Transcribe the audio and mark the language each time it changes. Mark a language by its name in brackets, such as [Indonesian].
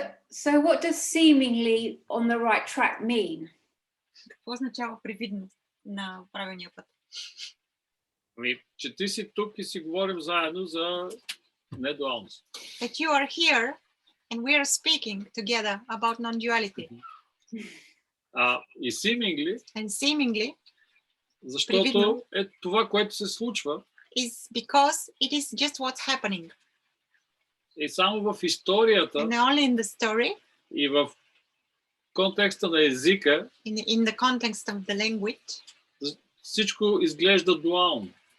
[English] So what does seemingly on the right track mean? [Bulgarian] Какво означава привидно на правилния път? Че ти си тук и си говорим заедно за недуалност. [English] That you are here and we are speaking together about non-duality. [Bulgarian] И seemingly, [English] and seemingly, [Bulgarian] защото е това, което се случва, [English] is because it is just what's happening. [Bulgarian] И само в историята, [English] and only in the story, [Bulgarian] и в контекста на езика, [English] in the context of the language, [Bulgarian] всичко изглежда дуално.